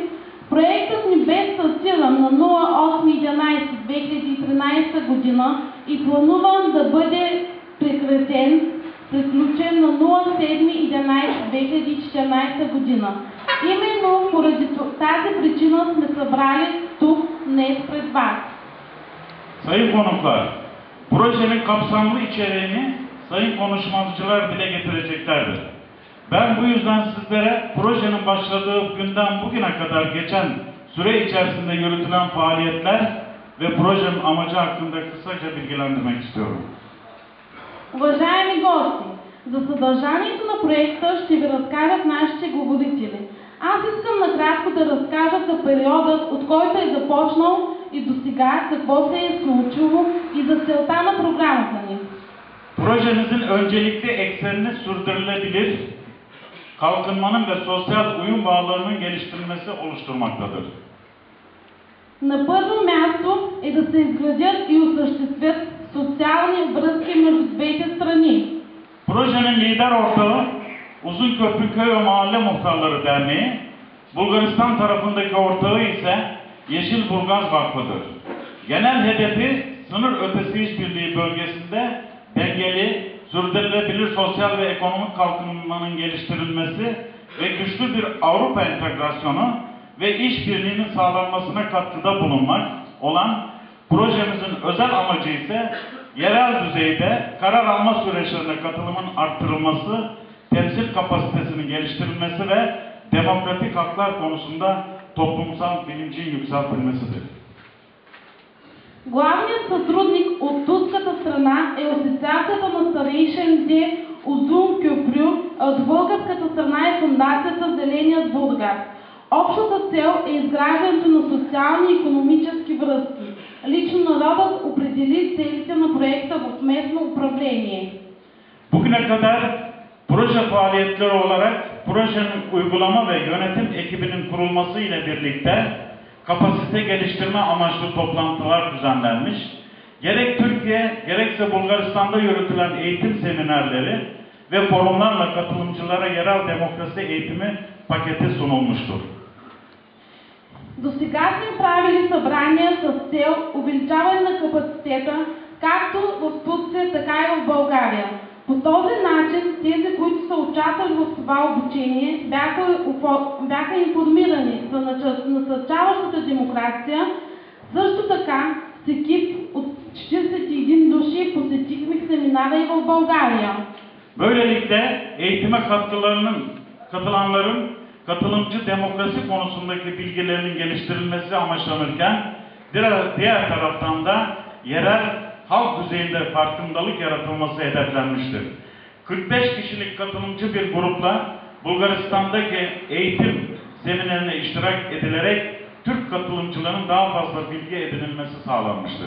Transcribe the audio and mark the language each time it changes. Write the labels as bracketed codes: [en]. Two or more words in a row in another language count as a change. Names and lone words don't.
[bg] Проектът ни бе стартиран на 08.11.2013 година и плануван да бъде приключен на 07.11.2014 година. Именно поради тази причина сме събрали тук днес пред вас. [tr] Sayın konuklar, projenin kapsamlı içeriğini sayın konuşmacılar dile getireceklerdir. Ben bu yüzden sizlere projenin başladığı günden bugüne kadar geçen süre içerisinde yürütülen faaliyetler ve projenin amacı hakkında kısaca bilgilendirmek istiyorum. [bg] Уважаеми гости, за съдържанието на проекта ще ви разкажат нашите говорители. Аз искам накратко да разкажа за периодът, от който е започнал и до сега какво се е случило и за целта на програмата ни. [tr] Projemizin öncelikli eksenini sürdürülebilir, kalkınmanın ve sosyal uyum bağlarının geliştirilmesi oluşturmaktadır. [bg] На първо място е да се изградят и осъществят социални връзки между двете страни. [tr] Projenin lider ortağı Uzunköprü Köy ve Mahalle Muhtarları Derneği, Bulgaristan tarafındaki ortağı ise Yeşilburgaz Vakfı'dır. Genel hedefi sınır ötesi işbirliği bölgesinde dengeli, sürdürülebilir sosyal ve ekonomik kalkınmanın geliştirilmesi ve güçlü bir Avrupa entegrasyonu ve işbirliğinin sağlanmasına katkıda bulunmak olan projemizin özel amacı ise yerel düzeyde karar alma süreçlerine katılımın arttırılması, temsil kapasitesinin geliştirilmesi ve demokratik haklar konusunda toplumsal bilincin yükseltilmesidir. [bg] Главният сътрудник от турската страна е Асоциацията на старейшините Uzun Köprü, а от българската страна е Фондацията Зеленият Бургас. Общата цел е изграждането на социални и икономически връзки. Лично народът определи целите на проекта в местно управление. [tr] Bugüne kadar proje faaliyetleri olarak projenin uygulama ve yönetim ekibinin kurulması ile birlikte kapasite geliştirme amaçlı toplantılar düzenlenmiş, gerek Türkiye gerekse Bulgaristan'da yürütülen eğitim seminerleri ve forumlarla katılımcılara yerel demokrasi eğitimi paketi sunulmuştur. [bg] До сега сме правили събрания с цел увеличаване на капацитета, както в Турция, така и в България. По този начин тези, които са участвали в това обучение, бяха информирани за насърчаващата демокрация. Също така, с екип от 41 души посетихме семинара и в България. [tr] Böylelikle eğitime katılanların katılımcı demokrasi konusundaki bilgilerinin geliştirilmesi amaçlanırken diğer taraftan da yerel halk düzeyinde farkındalık yaratılması hedeflenmiştir. 45 kişilik katılımcı bir grupla Bulgaristan'daki eğitim seminerine iştirak edilerek Türk katılımcıların daha fazla bilgi edinilmesi sağlanmıştır.